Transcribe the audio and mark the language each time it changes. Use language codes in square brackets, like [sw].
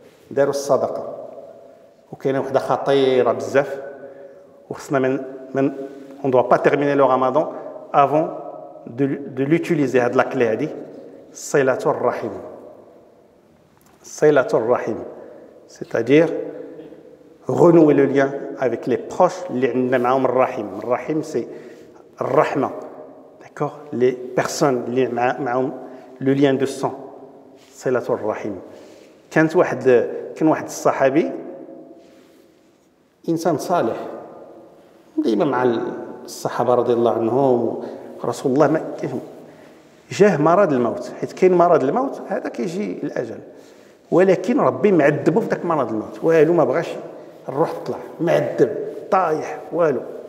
[ar] داروا الصدقه. وكاينه وحده خطيره بزاف، وخصنا [fr] on ne doit pas terminer le ramadan avant de l'utiliser [ar] هاد لا كلي هادي، صلة الرحم. [fr] c'est-à-dire renouer le lien avec les proches [ar] اللي عندنا معاهم الرحم [fr] c'est الرحمة، d'accord, les personnes [ar] اللي معاهم [fr] le lien de sang، صلة الرحم. [ar] كان واحد الصحابي انسان صالح ديما مع الصحابه رضي الله عنهم، رسول الله ما جاه مرض الموت، حيت كاين مرض الموت هذا كيجي الاجل، ولكن ربي معذبه في ذاك مرض الموت، والو ما بغاش، الروح تطلع معذب طايح والو.